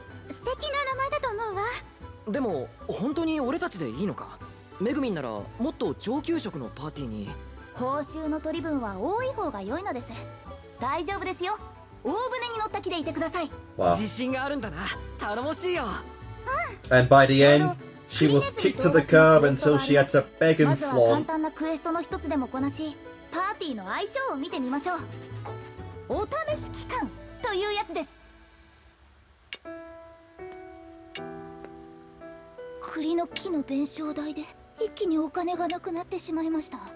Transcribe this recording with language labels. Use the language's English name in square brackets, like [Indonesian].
[Japanese] 素敵な名前だと思うわ。でも本当に俺たちでいいのか？メグミンならもっと上級職のパーティーに。報酬の取り分は多い方が良いのです。大丈夫ですよ。大船に乗った気でいてください。 [English] Wow. [Japanese] 自信があるんだな。頼もしいよ。 [English] And by the end, she was kicked to the curb until she had to beg and [Japanese] まずは簡 [English] flaunt. [Japanese] 単なクエストの一つでもこなし、パーティーの相性を見てみましょう。お試し期間というやつです。栗の木の弁償代で一気にお金がなくなってしまいました。